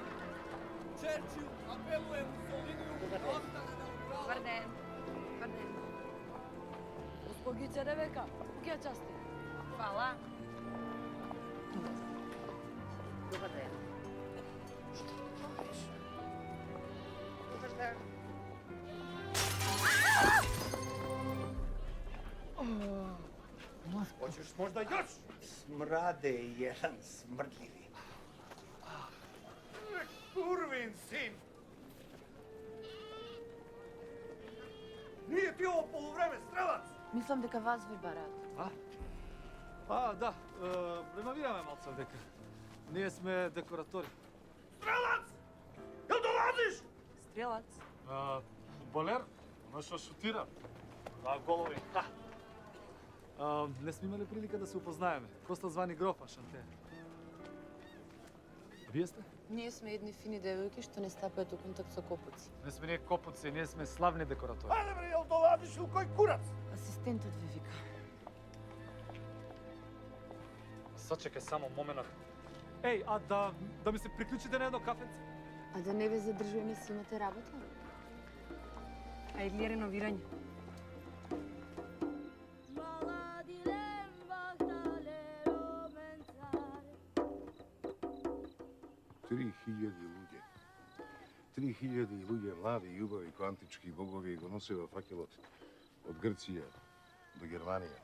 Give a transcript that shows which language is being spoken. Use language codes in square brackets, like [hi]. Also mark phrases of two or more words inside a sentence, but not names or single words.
[sr] Черчил апелуе Мусолинiju да остане неутралан. [mk] Добар ден. Добар ден. Госпогице Ребека, кога части? [sr] Хвала. [mk] Добар ден. Што правиш? Добар ден. [sr] Hoćeš možda još? Smrade jedan smrdljivi. Kurvin sin! Nije ti ovo poluvreme, strelac! [mk] Мислам дека вас ви бараат. Да, ремавираме малце дека. Ние сме декоратори. [sr] Strelac! Jel dolaziš? Стрелац. Фудбалер, оно што шутира. Голови. [mk] Не сме имали прилика да се упознаеме. [sr] Коста звани Грофа, Шанте. [mk] Вие сте? Ние сме едни фини девојки што не стапаат у контакт со копуци. Не сме ние копуци, ние сме славни декоратори. [sr] Ajde bre, jel dolaziš u koji kurac? [mk] Асистентот ви вика. [sr] Сачекај само момент. [mk] Еј, да ми се приклучите на едно кафенце? А да не ве задржуваме си имате работа? А или е реновирање? Три хиљади луѓе, млади и убави ко антички богови го носеа факелот од Грција до Германија.